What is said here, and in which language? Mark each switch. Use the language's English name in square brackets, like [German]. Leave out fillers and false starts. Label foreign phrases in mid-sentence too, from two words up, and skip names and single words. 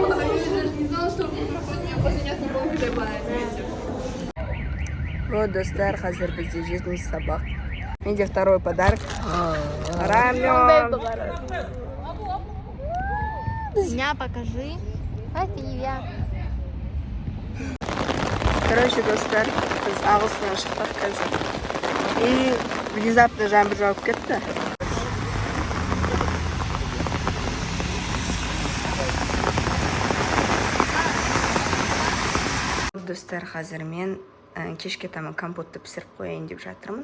[Russian] Я даже не знала, что вы проходите меня последний раз на полгода по ответе. [Kazakh] Вот достар, қазір бізде 7-ші сабақ. [Russian] Менде второй подарок. Рамен. Дня покажи. Привет. [Kazakh] Короче, достар, біз ағылшыннан шықтық қазір. [Russian] И внезапно [Kazakh] жаңбыр жауып кетті. Достар, қазір мен кешке таман компотты пісіріп қояйын деп жатырмын.